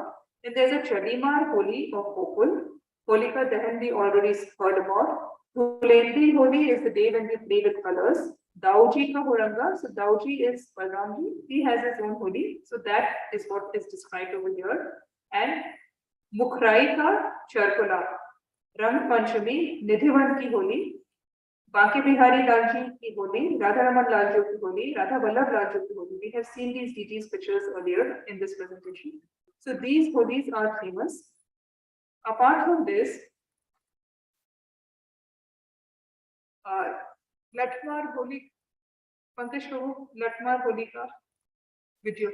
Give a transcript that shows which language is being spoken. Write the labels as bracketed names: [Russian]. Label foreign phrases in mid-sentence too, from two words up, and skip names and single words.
[English] And there's a Chalimar Holi of Gokul. Holika Dahan we already heard about. Hulendri Holi is the day when we play with colors. Dauji ka Horanga, so Dauji is Balramji, he has his own Holi. So that is what is described over here. And Mukhrai ka Charkola. Rang Panchami, Nidhivan ki Holi, Baki Bihari Lalji ki Holi, Radha Raman Laljo ki Holi, Radha Vallabh Laljo ki Holi. We have seen these deities pictures earlier in this presentation. So these Holis are famous. Apart from this, Latmar Holi, Pankaj Prabhu, Latmar Holi ka video.